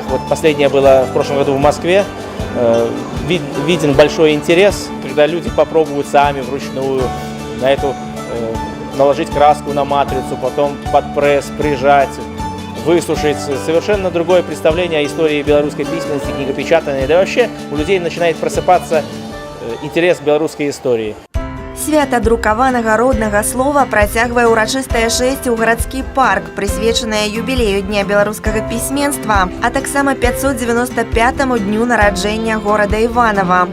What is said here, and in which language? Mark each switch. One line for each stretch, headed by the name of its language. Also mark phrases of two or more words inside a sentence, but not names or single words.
Russian: Вот последняя была в прошлом году в Москве. Виден большой интерес, когда люди попробуют сами вручную на эту наложить краску на матрицу, потом под пресс прижать, высушить. Совершенно другое представление о истории белорусской письменности, книгопечатания. Да и вообще у людей начинает просыпаться интерес к белорусской истории.
Belarusian: Свята друкаванага роднага слова працягвае ўрачыстае шэсце ў гарадскі парк, прысвечанае юбілею Дня беларускага пісьменства, а таксама 595-му дню нараджэння горада Іванова.